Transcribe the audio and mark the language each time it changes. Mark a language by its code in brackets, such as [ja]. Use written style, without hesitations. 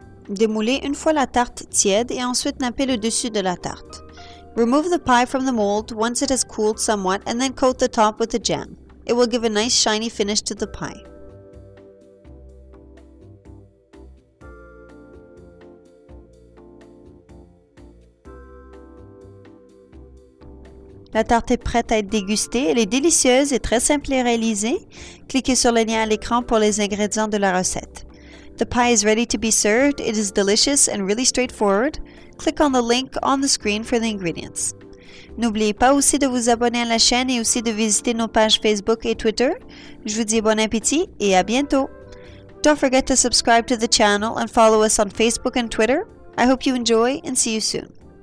[fr] Démoulez une fois la tarte tiède et ensuite nappez le dessus de la tarte. [en] Remove the pie from the mold once it has cooled somewhat and then coat the top with the jam. It will give a nice shiny finish to the pie. [fr] La tarte est prête à être dégustée. Elle est délicieuse et très simple à réaliser. Cliquez sur le lien à l'écran pour les ingrédients de la recette. [en] The pie is ready to be served. It is delicious and really straightforward. Click on the link on the screen for the ingredients. [fr] N'oubliez pas aussi de vous abonner à la chaîne et aussi de visiter nos pages Facebook et Twitter. Je vous dis bon appétit et à bientôt. [en] Don't forget to subscribe to the channel and follow us on Facebook and Twitter. I hope you enjoy and see you soon.